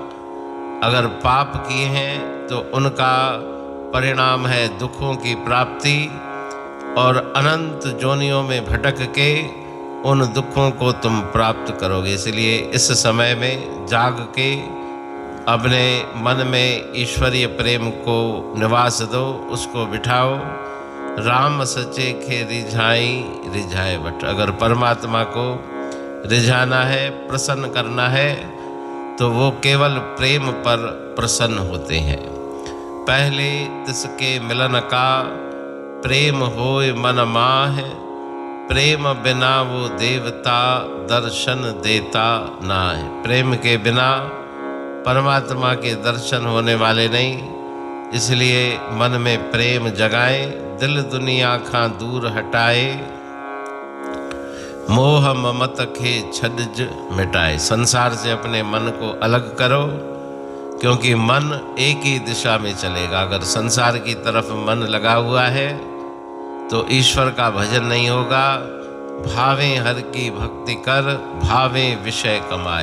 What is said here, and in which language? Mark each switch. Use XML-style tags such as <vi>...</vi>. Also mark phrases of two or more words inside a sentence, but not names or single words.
<hi>अगर पाप किए हैं तो उनका परिणाम है दुखों की प्राप्ति, और अनंत जोनियों में भटक के उन दुखों को तुम प्राप्त करोगे। इसलिए इस समय में जाग के अपने मन में ईश्वरीय प्रेम को निवास दो, उसको बिठाओ।</hi> <sd>राम सचे खे रिझाई रिझाए वठ।</sd> <hi>अगर परमात्मा को रिझाना है, प्रसन्न करना है, तो वो केवल प्रेम पर प्रसन्न होते हैं। पहले तिसके मिलन का प्रेम होए मन माह, प्रेम बिना वो देवता दर्शन देता ना है। प्रेम के बिना परमात्मा के दर्शन होने वाले नहीं।</hi> <sd>इसलिए मन में प्रेम जगाए, दिल दुनिया खां दूर हटाए, मोह ममत खे छड्ज मिटाए।</sd> <hi>संसार से अपने मन को अलग करो, क्योंकि मन एक ही दिशा में चलेगा। अगर संसार की तरफ मन लगा हुआ है तो ईश्वर का भजन नहीं होगा। भावें हर की भक्ति कर, भावें विषय कमाए।</hi>